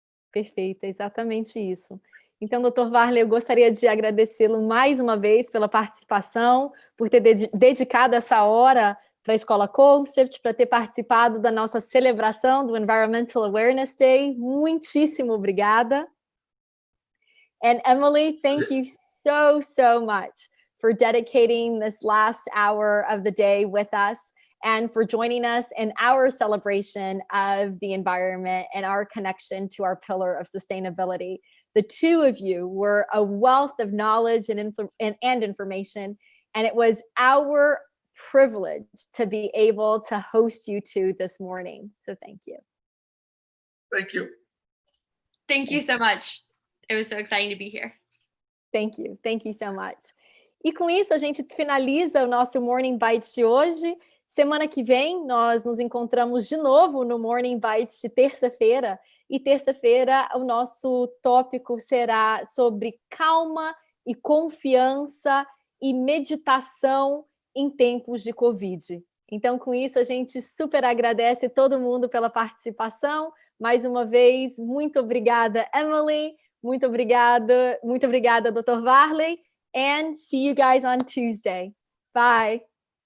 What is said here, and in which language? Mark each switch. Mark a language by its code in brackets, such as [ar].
[pt] Perfeito, é exatamente isso. Então, Dr. Warley, eu gostaria de agradecê-lo mais uma vez pela participação, por ter dedicado essa hora para a Escola Concept, para ter participado da nossa celebração do Environmental Awareness Day. Muitíssimo obrigada. [en] And Emily, thank you so much for dedicating this last hour of the day with us and for joining us in our celebration of the environment and our connection to our pillar of sustainability. The two of you were a wealth of knowledge and information, and it was our privilege to be able to host you two this morning. So thank you. Thank you. Thank you so much. It was so exciting to be here. Thank you. Thank you so much. [pt] E com isso, a gente finaliza o nosso Morning Bites de hoje. Semana que vem, nós nos encontramos de novo no Morning Bites de terça-feira. E terça-feira, o nosso tópico será sobre calma e confiança e meditação em tempos de Covid. Então, com isso, a gente super agradece todo mundo pela participação. Mais uma vez, muito obrigada, Emily. Muito obrigada, [en] Dr. Warley. And see you guys on Tuesday. Bye.